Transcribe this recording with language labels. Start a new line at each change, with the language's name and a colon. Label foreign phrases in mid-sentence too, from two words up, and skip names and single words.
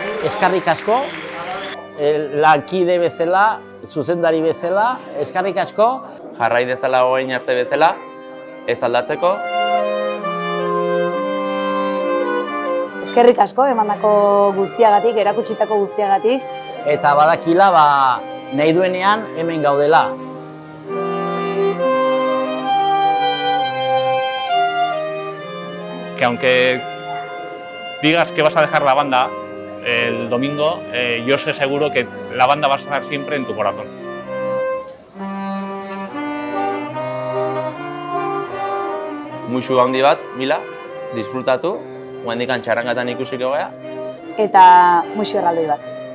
Basque: eskarrik asko, lankide bezala, zuzendari bezala, eskarrik asko. Jarrai dezala orain arte bezala, ez aldatzeko. Eskerrik asko emandako guztiagatik, erakutsitako guztiagatik. Eta badakila, nahi duenean hemen gaudela.
Spanish: Que aunque digas que vas a dejar la banda el domingo, yo sé seguro que la banda va a estar siempre en tu corazón.
Basque: Muixu handi bat, Mila, disfrutatu, guendikan txarangatan ikusiko gea. Eta muixu erraldoi bat.